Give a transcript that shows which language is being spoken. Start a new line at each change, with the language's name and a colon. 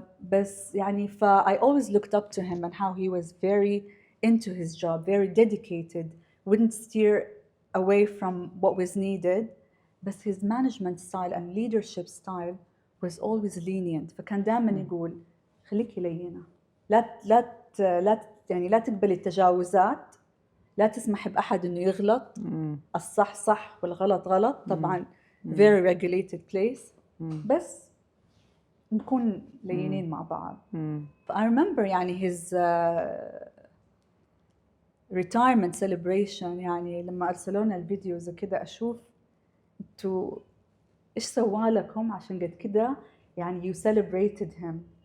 English: بس يعني I always looked up to him and how he was very into his job, very dedicated, wouldn't steer away from what was needed. But his management style and leadership style was always lenient.
Arabic: فكان دائما يقول خليكي لينة، لا تقبلي التجاوزات، لا تسمحي بأحد إنه يغلط. الصح صح والغلط غلط.
English: طبعا very regulated place.
Arabic: بس نكون لينين مع بعض.
English: I remember
Arabic: يعني
English: his retirement celebration
Arabic: يعني لما أرسلونا الفيديوز وكذا أشوف انتوا إيش سوالكم عشان قد كده يعني
English: you celebrated him.